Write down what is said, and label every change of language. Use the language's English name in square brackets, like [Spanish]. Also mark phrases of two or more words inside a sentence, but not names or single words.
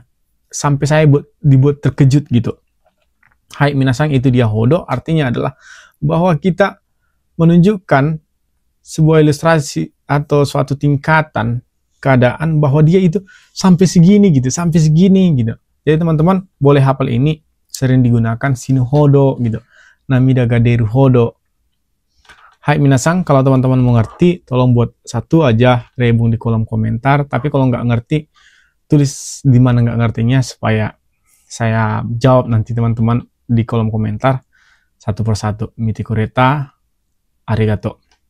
[Indonesian] Sampai saya dibuat terkejut gitu. [Japanese] はい、皆さん, [Indonesian] itu dia hodo. Artinya adalah bahwa kita menunjukkan sebuah ilustrasi atau suatu tingkatan keadaan bahwa dia itu sampai segini gitu, sampai segini gitu. Jadi teman-teman boleh hafal ini, sering digunakan [Japanese] 死ぬほど [Indonesian] gitu. [Japanese] 涙が出るほど. はい、皆さん, [Indonesian] kalau teman-teman mengerti, tolong buat satu aja rebung di kolom komentar. Tapi kalau nggak ngerti, tulis di mana nggak ngertinya supaya saya jawab nanti teman-teman di kolom komentar satu persatu. [Japanese] 見てくれた、ありがとう.